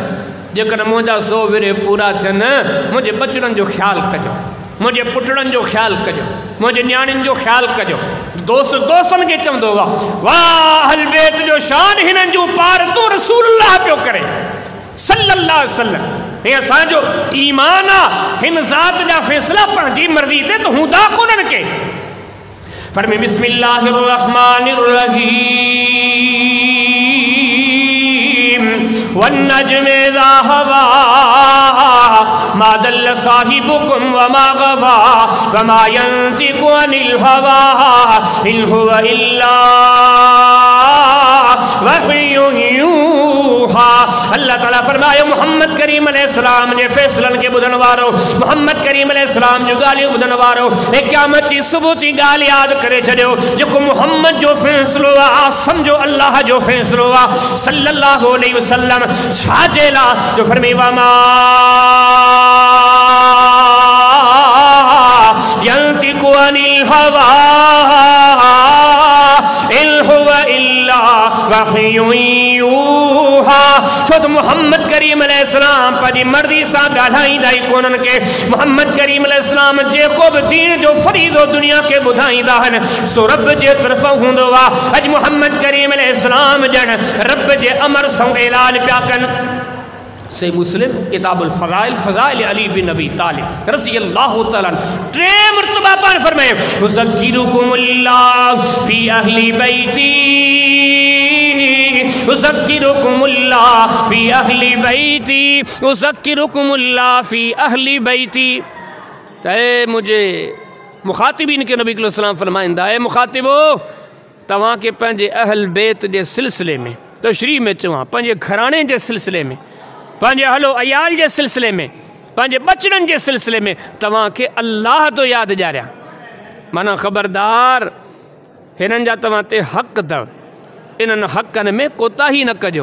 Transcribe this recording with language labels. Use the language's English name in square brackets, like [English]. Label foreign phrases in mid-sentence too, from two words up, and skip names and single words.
[Sindhi] जेकॾहिं मुंहिंजा 100 विरे पूरा थियनि मुंहिंजे बचड़नि जो ख़्यालु कजो, मुंहिंजे पुटड़नि जो ख़्यालु कजो, मुंहिंजे न्याणियुनि जो ख़्यालु कजो। दोस्तनि खे चवंदो हुआ वाह अहल बैत जो शान हिननि जूं पारतूं रसूलुल्लाह पियो करे [Arabic] صلى الله عليه وسلم. [Sindhi] हे असांजो ईमान आहे हिन ज़ात जा फ़ैसिला पंहिंजी मर्ज़ी ते त हूंदा कोन्हनि के। फरमे [Arabic] بسم الله الرحمن الرحيم والنجم إذا هوى ما ضل صاحبكم وما غوى وما ينطق عن الهوى إن هو إلا وحي يوحى. [Sindhi] अल्लाह ताला फरमायो मोहम्मद करीम अलैहिस्सलाम जे फैसलन के बुधन वारो, मोहम्मद करीम अलैहिस्सलाम जो ॻाल्हियूं बुधन वारो क़यामत जी सुबुह जी ॻाल्हि यादि करे छॾियो। जेको मोहम्मद जो फ़ैसिलो आहे सम्झो अल्लाह जो फ़ैसिलो आहे [Arabic] صلى الله عليه وسلم. [Sindhi] छा जे लाइ जो फरमाए [Arabic] وما ينطق عن الهوى إن هو إلا وحي يوحى. [Sindhi] छो त मोहम्मद करीम अलैहिस्सलाम पंहिंजी मर्ज़ी सां ॻाल्हाईंदा ई कोन्हनि के। मोहम्मद करीम अलैहिस्सलाम जेको बि दीन जो फरीदो दुनिया खे ॿुधाईंदा आहिनि सो रब जे तरफ़ां हूंदो आहे। अॼु मोहम्मद करीम अलैहिस्सलाम ॼण रब जे अमर सां ऐलान पिया कनि। सही मुस्लिम किताबुल फ़ज़ाइल फ़ज़ाइल अली बिन अबी तालिब [Arabic] رضي الله تعالى [Sindhi] टे मरतबा पाण फरमाए [Arabic] أذكركم الله في أهل بيتي أذكركم الله في أهل بيتي أذكركم الله في أهل بيتي. [Sindhi] ते मुझे मुखातिबीन के नबी [Arabic] صلى الله عليه [Sindhi] फरमाइंदा है मुखातिबो तव्हां के पंहिंजे अहल बैत जे सिलसिले में तशरीह में चवां पंहिंजे घराणे जे सिलसिले में पंहिंजे हलो अयाल जे सिलसिले में पंहिंजे बचड़नि जे सिलसिले में तव्हांखे अल्लाह तो यादि ॾियारियां। माना ख़बरदार हिननि जा तव्हां ते हक़ अथव, इन्हनि हक़नि में कोताही न कजो।